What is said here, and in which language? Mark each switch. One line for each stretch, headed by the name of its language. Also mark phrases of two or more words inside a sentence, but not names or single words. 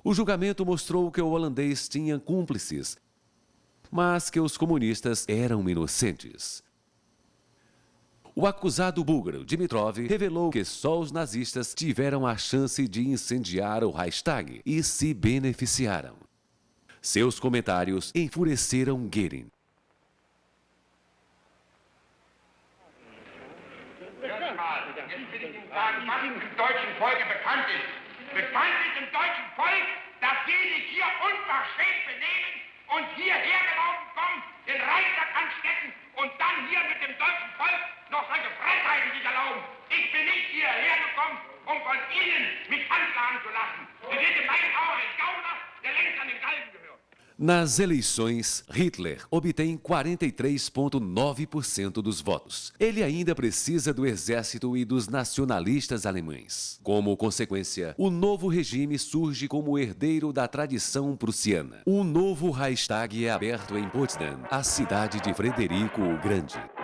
Portuguese: O julgamento mostrou que o holandês tinha cúmplices, mas que os comunistas eram inocentes. O acusado búlgaro Dimitrov revelou que só os nazistas tiveram a chance de incendiar o Reichstag e se beneficiaram. Seus comentários enfureceram Goering.
German: Jetzt will ich Ihnen sagen, was im deutschen Volke bekannt ist. Bekannt ist im deutschen Volk, dass die sich hier unverschämt benehmen und hierher gelaufen kommen, den Reichstag anstecken und dann hier mit dem deutschen Volk noch solche Freiheiten sich erlauben. Ich bin nicht hierher gekommen, um von Ihnen mich anklagen zu lassen. Sie sind in meinen Augen ein Gauner, der längst an den Galgen gehört.
Portuguese: Nas eleições, Hitler obtém 43,9% dos votos. Ele ainda precisa do exército e dos nacionalistas alemães. Como consequência, o novo regime surge como herdeiro da tradição prussiana. Um novo Reichstag é aberto em Potsdam, a cidade de Frederico o Grande.